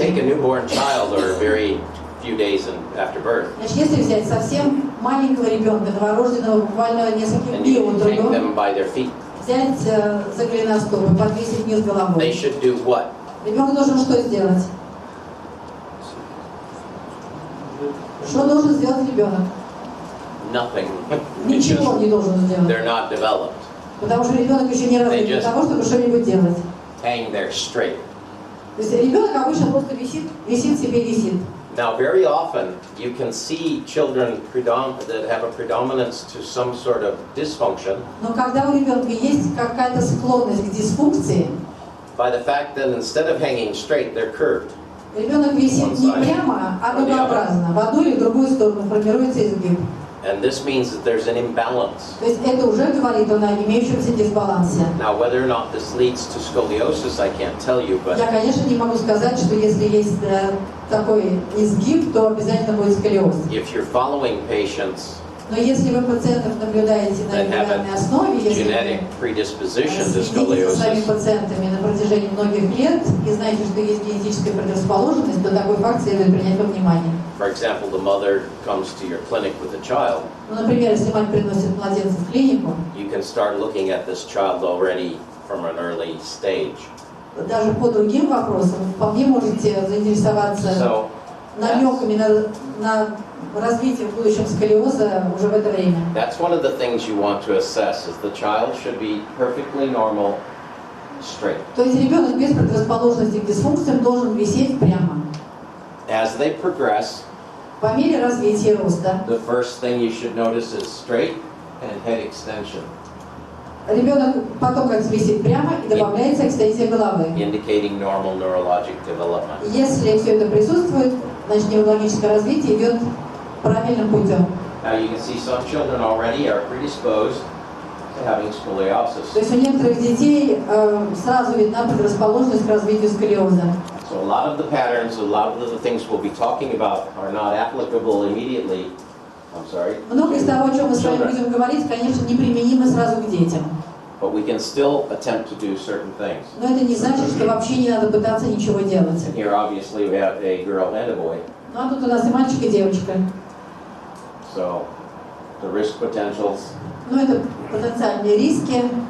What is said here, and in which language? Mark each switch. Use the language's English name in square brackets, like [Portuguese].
[English] Take a newborn child or a very few days after birth. [Russian] Значит, если взять совсем маленького ребенка, новорожденного, буквально нескольких [English] And [Russian] дней [English] you [Russian] от [English] can hang [Russian] роду, [English] them by their feet. [Russian] взять за голеностоп и подвесить вниз [English] They [Russian] головой. [English] should do what? [Russian] Ребенок должен что сделать? Что должен сделать ребенок? [English] Nothing. [Russian] Ничего не должен сделать. [English] They're not developed. [Russian] Потому что ребенок еще не развит для того, чтобы что-нибудь делать. [English] Hang there straight. [Russian] То есть ребенок обычно просто висит себе висит. [English] Now, very often you can see children that have a predominance to some sort of dysfunction [Russian] Но когда у ребенка есть какая-то склонность к дисфункции, [English] by the fact that instead of hanging straight, they're curved. [Russian] ребенок висит не прямо, а дугообразно. В одну или в другую сторону формируется изгиб. [English] And this means that there's an imbalance. [Russian] То есть это уже говорит о имеющемся дисбалансе. [English] Now, whether or not this leads to scoliosis, I can't tell you, but [Russian] Я, конечно, не могу сказать, что если есть такой изгиб, то обязательно будет сколиоз. [English] if you're following patients [Russian] Но если вы пациентов наблюдаете на [English] that have [Russian] регулярной основе, [English] a [Russian] если [English] genetic [Russian] вы [English] predisposition to [Russian] следите за своими [English] scoliosis, [Russian] пациентами на протяжении многих лет и знаете, что есть генетическая предрасположенность, то такой факт следует принять во внимание. [English] for example, the mother comes to your clinic with a child, [Russian] Ну, например, если мать приносит младенца в клинику, [English] you can start looking at this child already from an early stage. [Russian] даже по другим вопросам вполне можете заинтересоваться [English] So, [Russian] намеками на развитие в будущем сколиоза уже в это время. [English] that's one of the things you want to assess, is the child should be perfectly normal, straight. [Russian] То есть ребенок без предрасположенности к дисфункциям должен висеть прямо. [English] As they progress, [Russian] По мере развития роста [English] the first thing you should notice is straight and head extension, [Russian] ребенок потом как висит прямо и добавляется экстензия головы. [English] indicating normal neurologic development. [Russian] Если все это присутствует, значит неврологическое развитие идет правильным путем. [English] Now you can see some children already are predisposed to having [Russian] То [English] scoliosis. [Russian] есть у некоторых детей сразу видна предрасположенность к развитию сколиоза. [English] So a lot of the patterns, a lot of the things we'll be talking about are not applicable immediately. I'm sorry. [Russian] Много из того, о чем мы с вами будем говорить, конечно, неприменимо сразу к детям. [English] But we can still attempt to do certain things. [Russian] Но это не значит, что вообще не надо пытаться ничего делать. [English] And here obviously we have a girl and a boy. [Russian] Ну а тут у нас и мальчик, и девочка. [English] So the risk potentials. [Russian] Ну это потенциальные риски.